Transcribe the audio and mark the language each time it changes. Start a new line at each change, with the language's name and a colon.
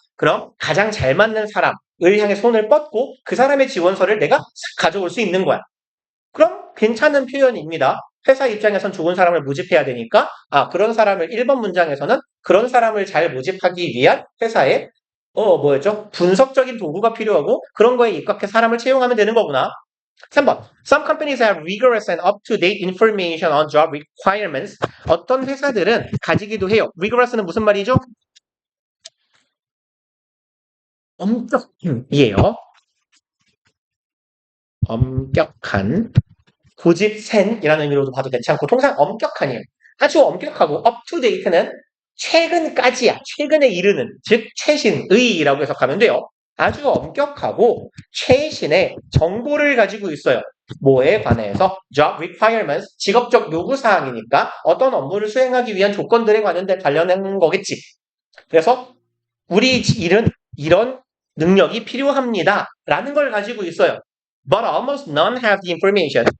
Korean: 그럼 가장 잘 맞는 사람을 향해 손을 뻗고 그 사람의 지원서를 내가 가져올 수 있는 거야. 그럼 괜찮은 표현입니다. 회사 입장에선 좋은 사람을 모집해야 되니까 그런 사람을 1번 문장에서는 그런 사람을 잘 모집하기 위한 회사의 분석적인 도구가 필요하고 그런 거에 입각해 사람을 채용하면 되는 거구나. 3번.
English: Some companies have rigorous and up-to-date information on job requirements.
Korean: 어떤 회사들은 가지기도 해요. rigorous는 무슨 말이죠? 엄격이에요. 엄격한. 고집센이라는 의미로도 봐도 괜찮고 통상 엄격한이에요. 아주 엄격하고 up-to-date는 최근까지야. 최근에 이르는 즉 최신의라고 해석하면 돼요. 아주 엄격하고 최신의 정보를 가지고 있어요. 뭐에 관해서? job requirements, 직업적 요구사항이니까 어떤 업무를 수행하기 위한 조건들에 관련된 거겠지. 그래서 우리 일은 이런 능력이 필요합니다. 라는 걸 가지고 있어요.
English: But almost none have the information.